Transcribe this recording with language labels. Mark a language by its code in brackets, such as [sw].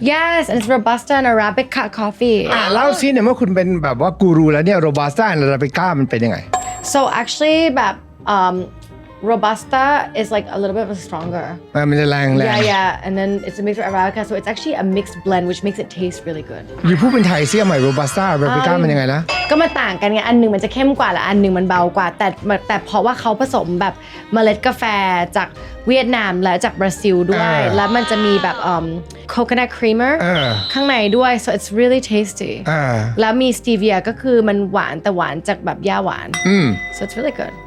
[en] Yes, and it's Robusta and Arabica coffee. [th] เล่าซิเนี่ยเมื่อคุณเป็นแบบว่ากูรูแล้วเนี่ยโรบัสต้าและอาราบิก้ามันเป็นยังไง [en] So actually แบบ Robusta is like a little bit stronger. [th] มันจะแรง [en] Yeah, and then it's a mix with Arabica, so it's actually a mixed blend, which makes it taste really good. [th] อยู่พูดเป็นไทยซิเอาใหม่โรบัสต้าอาราบิก้ามันยังไงนะ ก็มันต่างกันไงอันหนึ่งมันจะเข้มกว่าและอันหนึ่งมันเบากว่าแต่เพราะว่าเขาผสมแบบเมล็ดกาแฟจากเวียดนามและจากบราซิลด้วยแล้วมันจะมีแบบcoconut creamer ข้างในด้วย [en] so it's really tasty [th] แล้วมี stevia ก็คือมันหวานแต่หวานจากแบบหญ้าหวาน [en] so it's really good